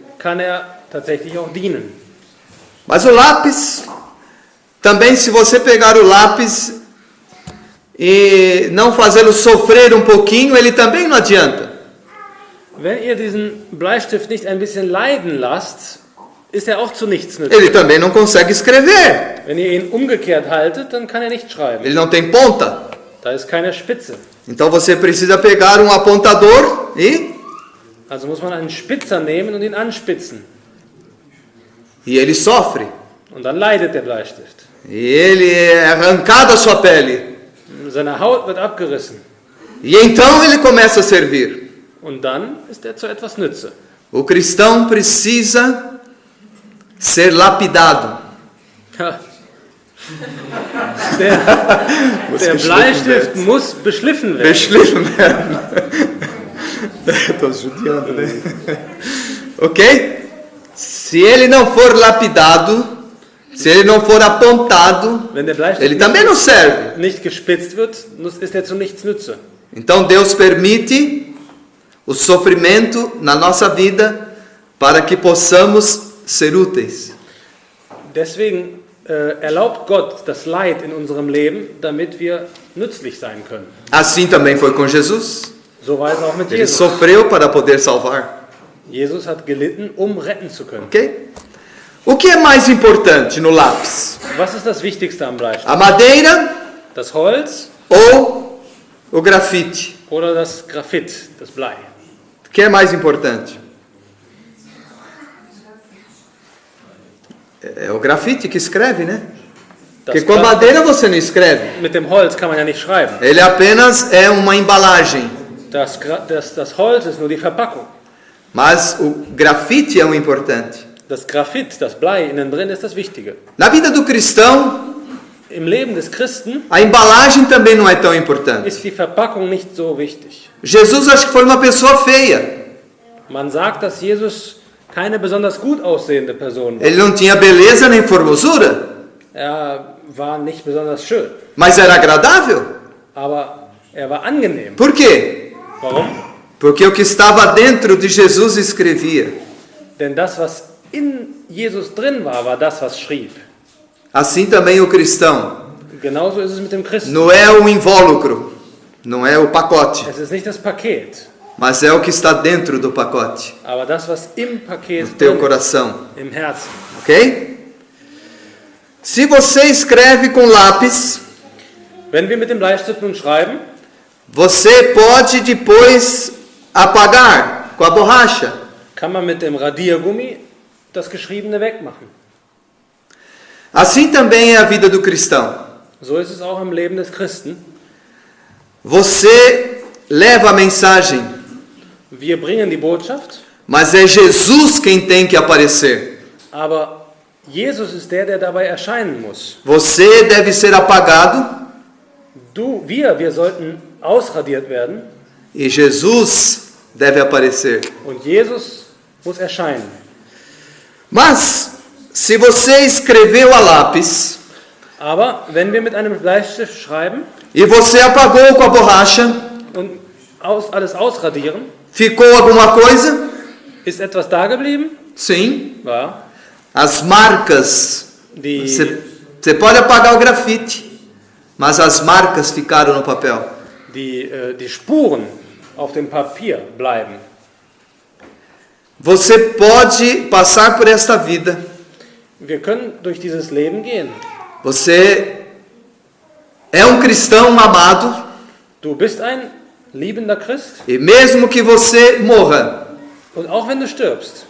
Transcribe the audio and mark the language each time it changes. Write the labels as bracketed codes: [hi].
[de] kann er tatsächlich auch dienen. [pt] Mas o lápis, também se você pegar o lápis e não fazê-lo sofrer um pouquinho, ele também não adianta. [de] Wenn ihr diesen Bleistift nicht ein bisschen leiden lasst, ist er auch zu nichts [pt] Ele [de] nützlich. [pt] também não consegue escrever. [de] Wenn ihr ihn umgekehrt haltet, dann kann er nicht schreiben. [pt] Ele não tem ponta. [de] Da ist keine Spitze. [pt] Então você precisa pegar um apontador e [de] Also muss man einen Spitzer nehmen und ihn anspitzen. [pt] ele sofre. [de] Und dann leidet der Bleistift. [pt] E ele é arrancado a sua pele. [de] Seine Haut wird abgerissen. [pt] E então ele começa a servir. [de] Und dann ist er zu etwas Nütze. [pt] O cristão precisa ser lapidado. [de] Ja. Der Bleistift muss beschliffen werden. Beschliffen werden. [pt] Estou judiando, né? Ok? Se ele não for lapidado, se ele não for apontado, [de] Wenn der Bleistift [pt] ele também não serve. [de] nicht gespitzt wird, ist er zu nichts Nütze. [pt] Então Deus permite o sofrimento na nossa vida para que possamos ser úteis. [de] Deswegen erlaubt Gott das Leid in unserem Leben, damit wir nützlich sein können. [pt] Assim também foi com Jesus. [de] So war es auch mit [pt] Ele [de] Jesus. [pt] sofreu para poder salvar. [de] Jesus hat gelitten, retten zu können. [pt] Ok? O que é mais importante no lápis? [de] Was ist das Wichtigste am Bleistift? [pt] A madeira [de] Das Holz [pt] ou o grafite? [de] oder das Graphit, das Blei? [pt] O que é mais importante? É o grafite que escreve, né? Porque com a madeira você não escreve. [de] Mit dem Holz kann man ja nicht schreiben. [pt] Ele apenas é uma embalagem. [de] Das Holz ist nur die Verpackung. [pt] Mas o grafite é o importante. [de] Das Graphit, das Blei innen drin, ist das Wichtige. [pt] Na vida do cristão, [de] Im Leben des Christen [pt] a embalagem também não é tão importante. [de] ist die Verpackung nicht so wichtig. [pt] Jesus acho que foi uma pessoa feia. [de] Man sagt, dass Jesus keine besonders gut aussehende Person war. [pt] Ele não tinha beleza nem formosura, [de] Er war nicht besonders schön, [pt] mas era agradável. [de] aber er war angenehm. [pt] Por quê? [de] Warum? [pt] Porque o que estava dentro de Jesus escrevia. [de] Denn das, was in Jesus drin war, war das, was schrieb. [pt] Assim também o cristão. [de] Genauso ist es mit dem Christen. [pt] Não é o invólucro, não é o pacote, [de] Es ist nicht das Paket, [pt] mas é o que está dentro do pacote, [de] aber das, was im Paket [pt] no teu [de] drin ist, [pt] coração, [de] im Herzen. [pt] ok? Se você escreve com lápis, [de] Wenn wir mit dem Bleistift nun schreiben, [pt] você pode depois apagar com a borracha. [de] kann man mit dem Radiergummi das Geschriebene wegmachen. [pt] Assim também é a vida do cristão. [de] So ist es auch im Leben des Christen. [pt] Você leva a mensagem, [de] Wir bringen die Botschaft, [pt] mas é Jesus quem tem que aparecer. [de] aber Jesus ist der dabei erscheinen muss. [pt] Você deve ser apagado [de] Wir sollten ausradiert werden [pt] e Jesus deve aparecer. [de] und Jesus muss erscheinen. [pt] Mas, se você escreveu a lápis [de] Aber wenn wir mit einem Bleistift schreiben [pt] e você apagou com a borracha, [de] und alles ausradieren, [pt] ficou alguma coisa? [de] ist etwas da geblieben? [pt] Sim. [de] Ja. [pt] As marcas. [de] Die, [pt] Você pode apagar o grafite, mas as marcas ficaram no papel. [de] die Spuren auf dem Papier bleiben. [pt] Você pode passar por esta vida. [de] Wir können durch dieses Leben gehen. [pt] Você é um cristão amado [de] Du bist ein liebender Christ [pt] e mesmo que você morra, [de] und auch wenn du stirbst,